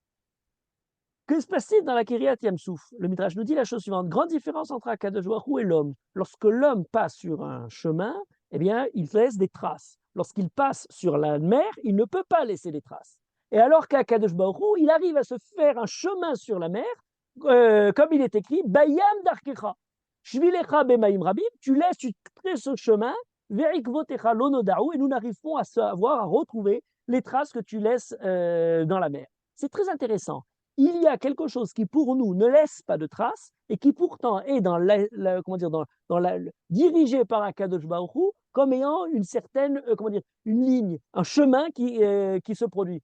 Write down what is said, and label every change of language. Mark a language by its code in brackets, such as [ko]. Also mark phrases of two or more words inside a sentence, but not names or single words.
[fr] Que se passe-t-il dans la [he] קריעת ים סוף? [fr] Le Midrash nous dit la chose suivante. Grande différence entre [he] הקדוש ברוך הוא [fr] et l'homme. Lorsque l'homme passe sur un chemin, eh bien, il laisse des traces. Lorsqu'il passe sur la mer, il ne peut pas laisser des traces. Et alors qu' [he] הקדוש ברוך הוא, [fr] il arrive à se faire un chemin sur la mer, comme il est écrit, [he] בים דרכך שביליך במים רבים, [fr] tu crées ce chemin, [he] ועקבותיך לא נודעו, [fr] et nous n'arrivons à savoir, à retrouver les traces que tu laisses dans la mer. C'est très intéressant. Il y a quelque chose qui pour nous ne laisse pas de traces et qui pourtant est comment dire, dirigé par [he] הקדוש ברוך הוא [fr] comme ayant une certaine, comment dire, une ligne, un chemin qui se produit.